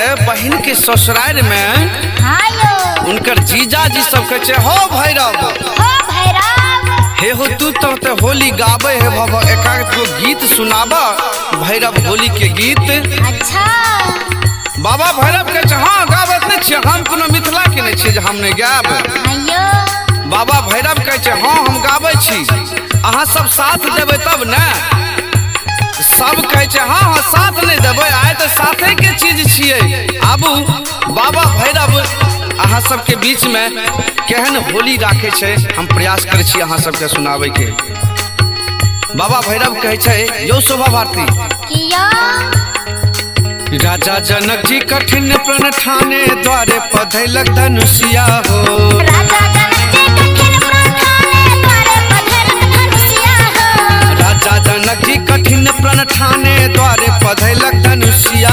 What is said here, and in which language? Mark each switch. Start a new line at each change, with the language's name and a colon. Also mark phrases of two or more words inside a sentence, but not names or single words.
Maithili: बहन के ससुराल में उनकर जीजा जी सब कहे छे हो भैरव हे हो तू तो होली गावे है बाबा एकाध गो गीत सुनाबा भैरव होली के गीत अच्छा बाबा भैरव कहे छे हाँ गावत नहीं छे हम कोनो मिथिला के नहीं छे जे हम नहीं गाब बाबा भैरव कहे छे हाँ हम गाबै छी अहाँ सब साथ देबै तब ने सब कहे छे हाँ हाँ साथ नहीं देबै आए तो साथे के चीज छियै आबू बाबा भैरव अहाँ सबके बीच में केहन होली राखे छे हम प्रयास करे छी अहाँ सबके सुनाबै के बाबा भैरव कहे छे यो शोभा भारती राजा जनक जी कठिन प्रण ठाने द्वारे पधैलक धनुषिया हो राजा जनक जी कठिन प्रण ठाने द्वारे पधैलक धनुषिया